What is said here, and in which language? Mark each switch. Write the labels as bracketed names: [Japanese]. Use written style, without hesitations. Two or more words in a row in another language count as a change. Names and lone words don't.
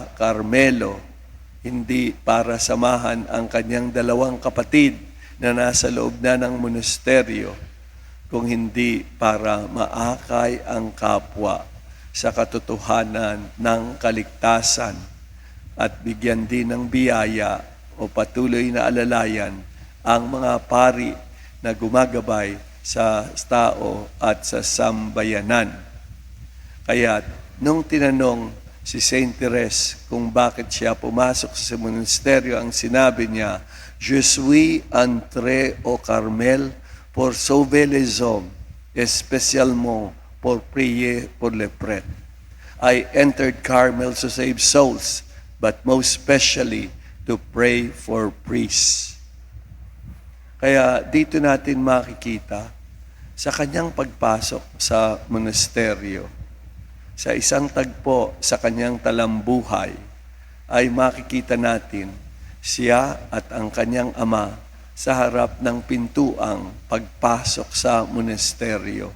[Filipino] Carmelo, hindi para samahan ang kanyang 2 kapatid na nasa loob na ng monasteryo, kung hindi para maakay ang kapwa sa katotohanan ng kaligtasan at bigyan din ng biyaya o patuloy na alalayan ang mga pari na gumagabay sa tao at sa sambayanan. Kaya nung tinanong si Saint Therese kung bakit siya pumasok sa monasteryo, ang sinabi niya, [French] Je suis entré au Carmel pour sauver les hommes, spécialement pour prier pour les prêtres. [English] I entered Carmel to save souls, but most especially to pray for priests. [Filipino] Kaya dito natin makikita sa kanyang pagpasok sa monasteryo, sa isang tagpo sa kanyang talambuhay, ay makikita natin siya at ang kanyang ama sa harap ng pintuang pagpasok sa monasteryo.